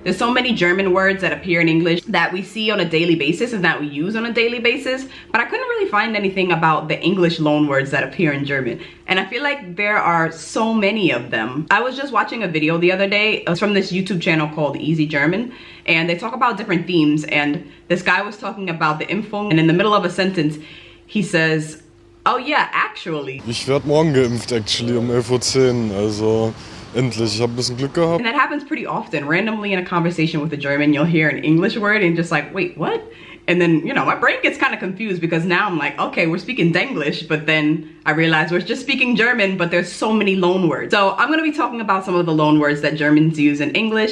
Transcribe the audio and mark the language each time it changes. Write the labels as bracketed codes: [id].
[en] There's so many German words that appear in English that we see on a daily basis and that we use on a daily basis, but I couldn't really find anything about the English loanwords that appear in German. And I feel like there are so many of them. I was just watching a video the other day. It was from this YouTube channel called Easy German, and they talk about different themes, and this guy was talking about the Impfung, and in the middle of a sentence he says, oh yeah, actually. [de] Ich werde morgen geimpft, actually, um 11:10 Uhr, also endlich. Ich habe ein bisschen Glück gehabt. [en] And that happens pretty often. Randomly in a conversation with a German, you'll hear an English word and just like, wait, what? And then, you know, my brain gets kind of confused because now I'm like, okay, we're speaking Denglish, but then I realize we're just speaking German, but there's so many loan words. So I'm gonna be talking about some of the loan words that Germans use in English.